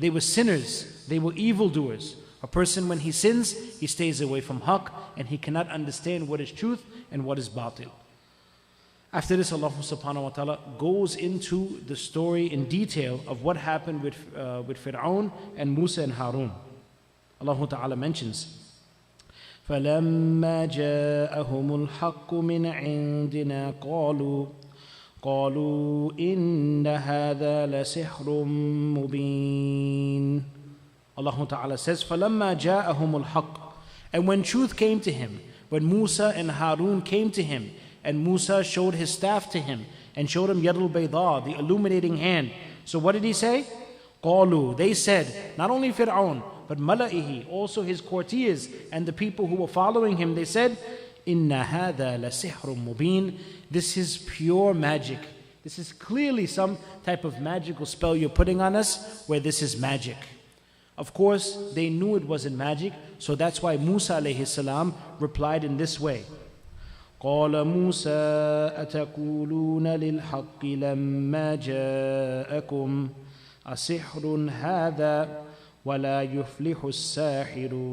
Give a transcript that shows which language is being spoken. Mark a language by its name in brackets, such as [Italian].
[English] They were sinners. They were evildoers. A person, when he sins, he stays away from haqq, and he cannot understand what is truth and what is batil. After this, Allah subhanahu wa ta'ala goes into the story in detail of what happened with Fir'aun and Musa and Harun. Allah Ta'ala mentions, [Arabic] فَلَمَّا جَاءَهُمُ الْحَقُّ مِنْ عِنْدِنَا قالوا إن هذا لسحر مبين. [English] Allah Ta'ala says, [Arabic] فَلَمَّا جَاءَهُمُ الْحَقُّ. [English] And when truth came to him, when Musa and Harun came to him, and Musa showed his staff to him, and showed him Yadul Bayda, the illuminating hand. So what did he say? [Arabic] قالوا, [English] they said, not only Fir'aun, but Mala'ihi, also his courtiers, and the people who were following him, they said, [Arabic] Inna hada la sihrun mubin. [English] This is pure magic. This is clearly some type of magical spell you're putting on us, where this is magic. Of course, they knew it wasn't magic, so that's why Musa alayhi salam replied in this way. [Arabic] قال موسى أتقولون للحق لما جاءكم أسحر هذا ولا يفلح الساحرون.